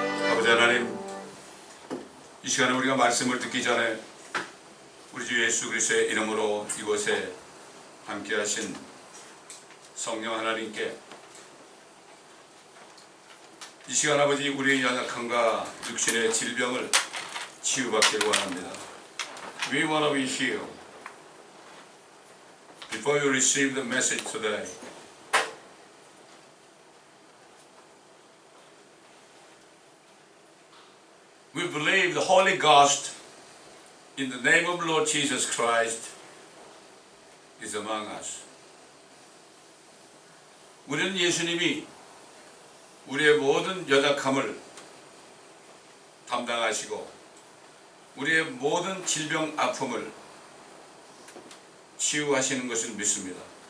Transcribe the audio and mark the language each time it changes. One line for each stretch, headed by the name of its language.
Korean: 아버지 하나님, 이 시간에 우리가 말씀을 듣기 전에 우리 주 예수 그리스도의 이름으로 이곳에 함께 하신 성령 하나님께 이 시간 아버지 우리의 연약함과 육신의 질병을 치유받기를 원합니다.
English: We want to be healed. Before you receive the message today, we believe the Holy Ghost in the name of Lord Jesus Christ is among us.
Korean: 우리는 예수님이 우리의 모든 연약함을 담당하시고 우리의 모든 질병 아픔을 치유하시는 것을 믿습니다.